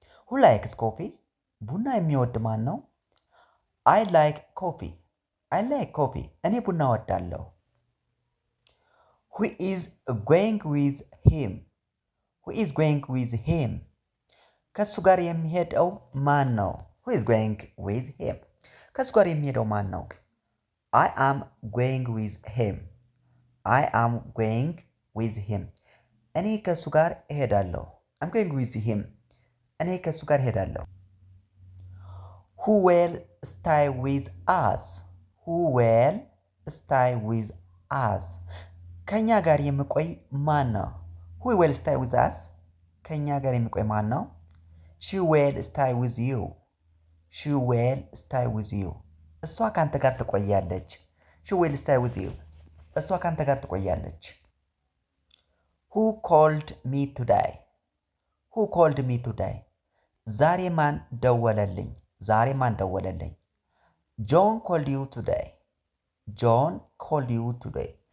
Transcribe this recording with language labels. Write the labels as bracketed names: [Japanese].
[English] ሁ ላይክስ ኮፊ። [Amharic] ቡና የሚወድ ማን ነው? [English] አይ ላይክ ኮፊ። አይ ላይክ ኮፊ። [Amharic] እኔ ቡና እወዳለሁ። [English] ሁ ኢዝ ጎይንግ ዊዝ ሂም። ሁ ኢዝ ጎይንግ ዊዝ ሂም። [Amharic] ከእሱ ጋር የሚሄደው ማን ነው? [English] ሁ ኢዝ ጎይንግ ዊዝ ሂም። [Amharic] ከእሱ ጋር የሚሄደው ማን ነው? [English] I am going with him. I am going with him. [Amharic] እኔ ከእሱ ጋር እሄዳለሁ። [English] I'm going with him. [Amharic] እኔ ከእሱ ጋር እሄዳለሁ። [English] Who will stay with us? Who will stay with us? [Amharic] ከእኛ ጋር የሚቆይ ማን ነው? [English] Who will stay with us? [Amharic] ከእኛ ጋር የሚቆይ ማን ነው? [English] She will stay with you. She will stay with you. [Amharic] እሷ ካንተ ጋር ትቆያለች። [English] She will stay with you. [Amharic] እሷ ካንተ ጋር ትቆያለች። [English] Who called me today? Who called me today? [Amharic] ዛሬ ማን ደወለልኝ? ዛሬ ማን ደወለልኝ? [English] John called you today. John called you today.